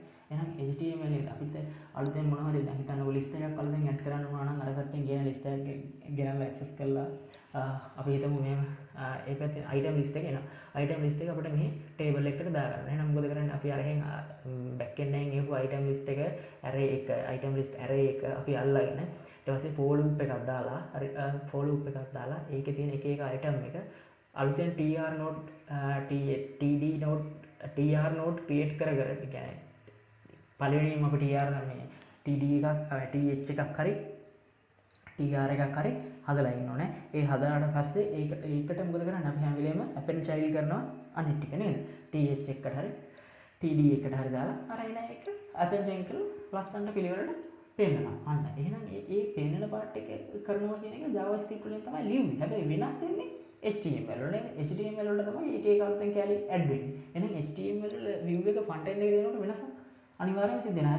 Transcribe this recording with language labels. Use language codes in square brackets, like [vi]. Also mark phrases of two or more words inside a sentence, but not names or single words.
[si] එහෙනම් HTML එක අපිට අලුතෙන් මොනවා හරි දැන් හිතන්නකෝ list එකක් අලුතෙන් add කරන්න ඕන නම් අර පැත්තෙන් ගෙන list එකක් ගෙනල්ලා access කරලා අපි හිතමු මේ ඒ පැත්තේ [en] item list [si] එක එනවා. [en] item list [si] එක අපිට මේ table එකකට දාගන්න. එහෙනම් මොකද කරන්නේ? අපි අරහෙන් [en] back end [si] එකෙන් එහුව [en] item list [si] එක array එක [en] item list array [si] එක අපි අල්ලගෙන ඊට පස්සේ [en] for loop [si] එකක් දාලා හරි [en] for loop [si] එකක් දාලා ඒකේ තියෙන එක item එක අලුතෙන් [en] tr node td node tr node create [si] කර ඒ කියන්නේ පළවෙනිම අපි tr නම් මේ td එකක් th එකක් හරි tr එකක් හරි හදලා ඉන්න ඕනේ. ඒ හදාට පස්සේ ඒකට මොකද කරන්නේ? අපි හැම වෙලේම [en] append child [si] කරනවා අනිත් ටික නේද? th එකට හරි td එකට හරි දාලා අර එන එක [en] append child [si] කරලා ලස්සනට පිළිවෙලට පෙන්නනවා. අන්න එහෙනම් ඒ පෙන්නන part එක කරනවා කියන එක JavaScript වලින් තමයි ලියුවේ. හැබැයි වෙනස් වෙන්නේ HTML වල නේ. HTML වල තමයි එක එක අලුතෙන් කැලි ඇඩ් වෙන්නේ. එහෙනම් HTML වල view එක [en] front end [si] එක දෙනකොට වෙනසක් අනිවාර්යයෙන්ම සිද්ධ වෙනවා.